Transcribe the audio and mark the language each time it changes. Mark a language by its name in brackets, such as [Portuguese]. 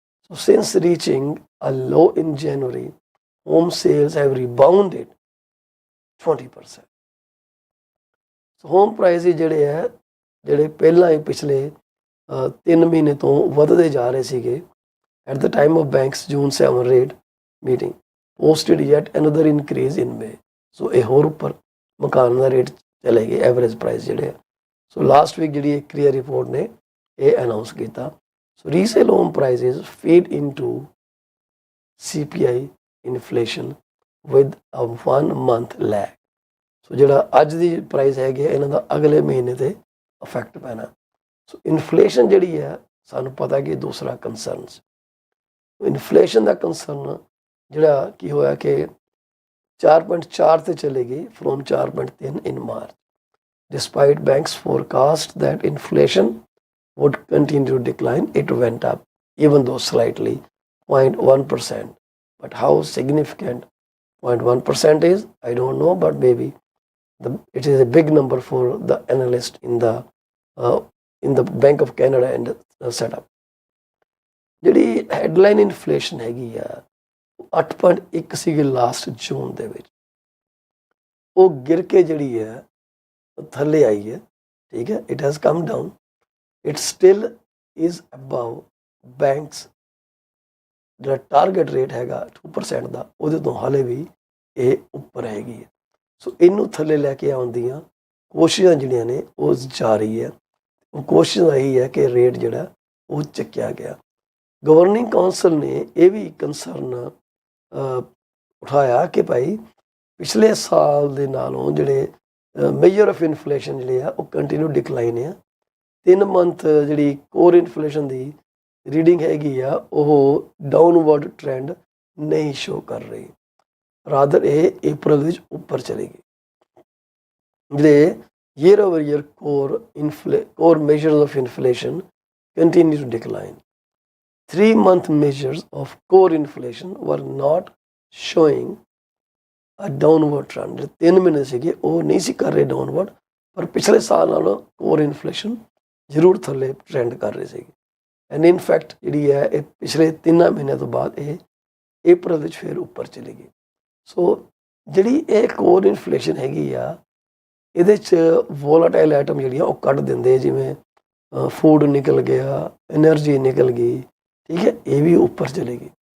[English] So since reaching a low in January, home sales have rebounded 20%. So home prices [Punjabi] ਜਿਹੜੇ ਪਹਿਲਾਂ ਹੀ ਪਿਛਲੇ 3 ਮਹੀਨੇ ਤੋਂ ਵਧਦੇ ਜਾ ਰਹੇ ਸੀਗੇ, [English] at the time of bank's June 7 rate meeting posted yet another increase in May. [Punjabi] So ਇਹ ਹੋਰ ਉੱਪਰ ਮਕਾਨ ਦਾ ਰੇਟ ਚਲੇ ਗਏ, ਐਵਰੇਜ ਪ੍ਰਾਈਸ ਜਿਹੜੇ ਆ। ਸੋ ਲਾਸਟ ਵੀਕ ਜਿਹੜੀ ਕਲੀਅਰ ਰਿਪੋਰਟ ਨੇ ਇਹ ਅਨਾਉਂਸ ਕੀਤਾ। [English] So resale home prices feed into CPI inflation with a 1 month lag. [Punjabi] So ਜਿਹੜਾ ਅੱਜ ਦੀ ਪ੍ਰਾਈਸ ਹੈਗੀ ਹੈ ਇਹਨਾਂ ਦਾ ਅਗਲੇ ਮਹੀਨੇ ਤੇ ਇਫੈਕਟ ਪੈਣਾ। ਸੋ ਇਨਫਲੇਸ਼ਨ ਜਿਹੜੀ ਹੈ ਸਾਨੂੰ ਪਤਾ ਕਿ ਦੂਸਰਾ ਕੰਸਰਨ ਸੀ। ਇਨਫਲੇਸ਼ਨ ਦਾ ਕੰਸਰਨ ਜਿਹੜਾ ਕੀ ਹੋਇਆ ਕਿ 4.4 ਤੇ ਚਲੇ ਗਈ from 4.3 in March. [English] Despite banks' forecast that inflation would continue to decline, it went up, even though slightly, 0.1%. But how significant 0.1% is, I don't know, but maybe it is a big number for the analyst in the Bank of Canada and setup. [Punjabi] ਜਿਹੜੀ headline inflation ਹੈਗੀ ਆ 8.1 ਸੀਗੀ last ਜੂਨ ਦੇ ਵਿੱਚ, ਉਹ ਗਿਰ ਕੇ ਜਿਹੜੀ ਹੈ ਥੱਲੇ ਆਈ ਹੈ। ਠੀਕ ਹੈ, [English] it has come down, it still is above banks [Punjabi] ਜਿਹੜਾ ਟਾਰਗੇਟ ਰੇਟ ਹੈਗਾ 2% ਦਾ, ਉਹਦੇ ਤੋਂ ਹਾਲੇ ਵੀ ਇਹ ਉੱਪਰ ਹੈਗੀ ਹੈ। ਸੋ ਇਹਨੂੰ ਥੱਲੇ ਲੈ ਕੇ ਆਉਣ ਦੀਆਂ ਕੋਸ਼ਿਸ਼ਾਂ ਜਿਹੜੀਆਂ ਨੇ ਉਹ ਜਾਰੀ ਹੈ। ਉਹ ਕੋਸ਼ਿਸ਼ ਇਹੀ ਹੈ ਕਿ ਰੇਟ ਜਿਹੜਾ ਉਹ ਚੱਕਿਆ ਗਿਆ। ਗਵਰਨਿੰਗ ਕਾਉਂਸਲ ਨੇ ਇਹ ਵੀ ਕੰਸਰਨ ਉਠਾਇਆ ਕਿ ਭਾਈ ਪਿਛਲੇ ਸਾਲ ਦੇ ਨਾਲੋਂ ਜਿਹੜੇ ਮੇਜਰ ਆਫ ਇਨਫਲੇਸ਼ਨ ਜਿਹੜੇ ਆ ਉਹ ਕੰਟੀਨਿਊ ਡਿਕਲਾਈਨ ਆ। 3 ਮੰਥ ਜਿਹੜੀ ਕੋਰ ਇਨਫਲੇਸ਼ਨ ਦੀ ਰੀਡਿੰਗ ਹੈਗੀ ਆ ਉਹ ਡਾਊਨਵਰਡ ਟ੍ਰੈਂਡ ਨਹੀਂ ਸ਼ੋ ਕਰ ਰਹੀ, ਰਾਦਰ ਇਹ ਅਪ੍ਰੈਲ ਵਿੱਚ ਉੱਪਰ ਚਲੀ ਗਈ। [English] ਜਿਹੜੇ year over year core measures of inflation continue to decline. 3-month measures of core inflation were not showing a downward trend. [Punjabi] 3 ਮਹੀਨੇ ਸੀਗੇ ਉਹ ਨਹੀਂ ਸੀ ਕਰ ਰਹੇ ਡਾਊਨਵਰਡ, ਪਰ ਪਿਛਲੇ ਸਾਲ ਨਾਲੋਂ ਕੋਰ ਇਨਫਲੇਸ਼ਨ ਜ਼ਰੂਰ ਥੱਲੇ ਟ੍ਰੈਂਡ ਕਰ ਰਹੀ ਸੀਗੀ। ਐਂਡ ਇਨ ਫੈਕਟ ਜਿਹੜੀ ਹੈ ਇਹ ਪਿਛਲੇ 3 ਮਹੀਨਿਆਂ ਤੋਂ ਬਾਅਦ ਇਹ ਅਪ੍ਰੈਲ ਵਿੱਚ ਫਿਰ ਉੱਪਰ ਚਲੀ ਗਈ। ਸੋ ਜਿਹੜੀ ਇਹ ਕੋਰ ਇਨਫਲੇਸ਼ਨ ਹੈਗੀ ਆ ਇਹਦੇ 'ਚ ਵੋਲਾਟਾਈਲ ਆਈਟਮ ਜਿਹੜੀਆਂ ਉਹ ਕੱਢ ਦਿੰਦੇ, ਜਿਵੇਂ ਫੂਡ ਨਿਕਲ ਗਿਆ, ਐਨਰਜੀ ਨਿਕਲ ਗਈ, ਠੀਕ ਹੈ, ਇਹ ਵੀ ਉੱਪਰ ਚਲੇ ਗਈ।